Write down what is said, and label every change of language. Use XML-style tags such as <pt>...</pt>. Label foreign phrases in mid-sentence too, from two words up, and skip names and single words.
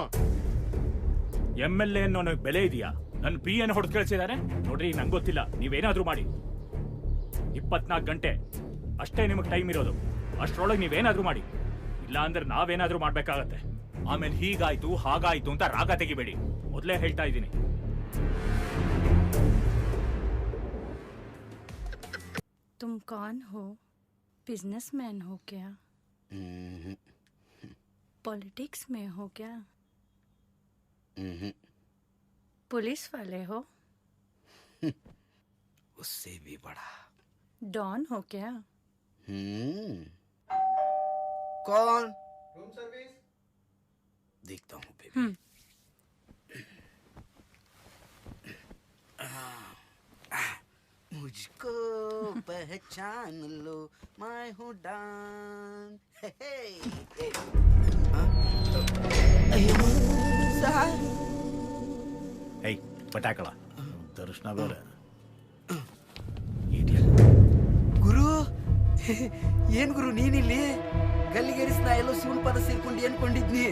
<kn>MLA ಅನ್ನೋ ಬೆಲೆ ಇದೆಯಾ? ನನ್ನ PA ಹೊಡೆದು ಕಳಿಸಿದಾರೆ ನೋಡ್ರಿ. ನಂಗೆ ಗೊತ್ತಿಲ್ಲ, ನೀವೇನಾದ್ರೂ ಮಾಡಿ. 24 ಗಂಟೆ ಅಷ್ಟೇ ನಿಮಗೆ ಟೈಮ್ ಇರೋದು. ಅಷ್ಟರೊಳಗೆ ನೀವೇನಾದ್ರೂ ಮಾಡಿ, ಇಲ್ಲ ಅಂದ್ರೆ ನಾವೇನಾದ್ರೂ ಮಾಡ್ಬೇಕಾಗತ್ತೆ. ಆಮೇಲೆ ಹೀಗಾಯ್ತು ಹಾಗಾಯ್ತು ಅಂತ ರಾಗ ತೆಗಿಬೇಡಿ. ಮೊದಲೇ ಹೇಳ್ತಾ ಇದ್ದೀನಿ.</kn> <hi>तुम कौन हो? बिजनेसमैन हो क्या? पॉलिटिक्स में हो क्या? पुलिस वाले हो? उससे भी बड़ा डॉन हो क्या? कौन?</hi> <en>room service.</en> <hi>देखता हूँ बेबी। मुझको पहचान लो, मैं हूँ डॉन।</hi> <kn>ಪಟಾಕಳ ದರ್ಶನ ಬೇರೆ. ಗುರು, ಏನ್ ಗುರು ನೀನಿಲ್ಲಿ? ಗಲ್ಲಿಗೇರಿಸ್ ನಾ ಎಲ್ಲೋ ಶಿವನ್ ಪದ ಸೇರ್ಕೊಂಡು ಅನ್ಕೊಂಡಿದ್ನಿ.</kn>